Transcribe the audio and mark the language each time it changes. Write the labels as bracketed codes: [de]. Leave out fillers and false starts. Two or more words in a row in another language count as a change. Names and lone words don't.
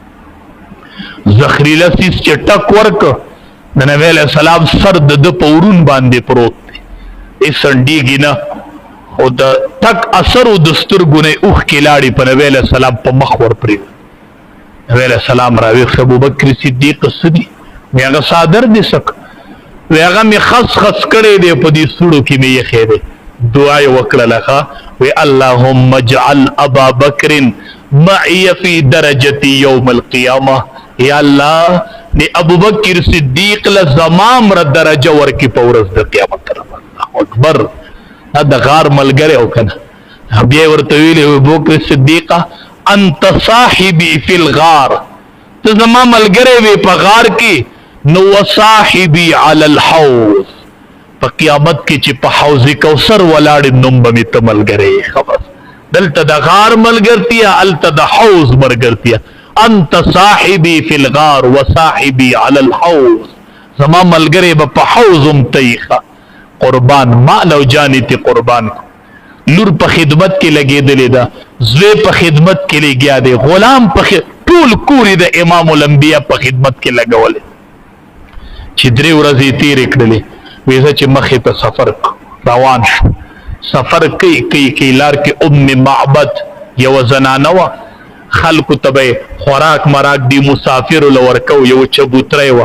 [ps] زخریله سیس چې ټک ورکړه، د نبی [ar] علیه السلام [ps] سر د ده په ورون باندې پروت دی، هېڅ څنډېږي نه، خو د ټک اثر و د سترګو نه یې اوښکې لاړې په نبی [ar] علیه السلام [ps] په مخ ورپرېوت. نبی [ar] علیه السلام [ps] راویښ شو، ابوبکر صدیق څه دي؟ وایي هغه څادر دې څه کړ؟ وایي هغه مې خس خس کړی دی، په دې سوړو کې مې یخی دی. دعا یې وکړله ښه، وایي [ar] اللهم اجعل ابا بکر معي في درجتي يوم القیامه. [ps] یا الله د ابوبکر صدیق له زما مره درجه ورکړي په ورځ د قیامت. الله اکبر. دا د غار ملګری او که نه؟ بیا یې ورته ویلي ابوبکر صدیقه [ar] انت صاحبي فی الغار، [ps] ته زما ملګری وې په غار کې، نو [ar] وصاحبي علی الحوض، [ps] په قیامت کې چې په حوض کوثر ولاړې نوم به مې ته ملګری یې. خبر دلته د غار ملګرتیا، هلته د حوض ملګرتیا. [ar] انت صاحبي فی الغار وصاحبي علی الحوض، [ps] زما ملګری به په حوض هم ته یې. قربان مال او جانې ته قربان کو. لور په خدمت کې لګېدلې ده، زوی په خدمت کې لګیا دی، غلام په ټول کور د امام الانبیا په خدمت کې لګولې. چې 3 ورځې تېرې کړلې، وایي زه چې مخې ته سفر روان شو، سفر کوي لار کې ام معبد یوه زنانه وه، خلکو ته به خوراک مراک دی مسافرو له ورکو، یوه چبوتری وه.